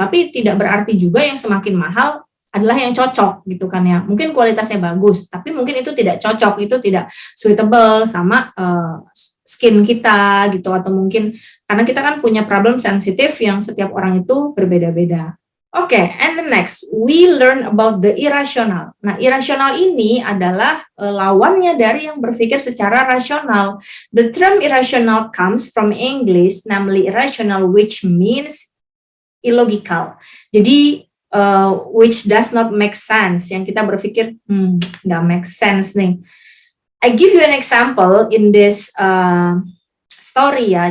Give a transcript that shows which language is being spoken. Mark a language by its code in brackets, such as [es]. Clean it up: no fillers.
[id] Tapi tidak berarti juga yang semakin mahal adalah yang cocok gitu kan ya. Mungkin kualitasnya bagus, tapi mungkin itu tidak cocok, itu tidak suitable sama skin kita gitu, atau mungkin karena kita kan punya problem sensitif yang setiap orang itu berbeda-beda. [en] Oke, and the next, we learn about the irrational. [id] Nah, irrational ini adalah lawannya dari yang berpikir secara rasional. [en] The term irrational comes from English, namely irrational, which means illogical. Jadi, which does not make sense. [id] Yang kita berpikir, nggak make sense nih. [en] I give you an example in this story ya.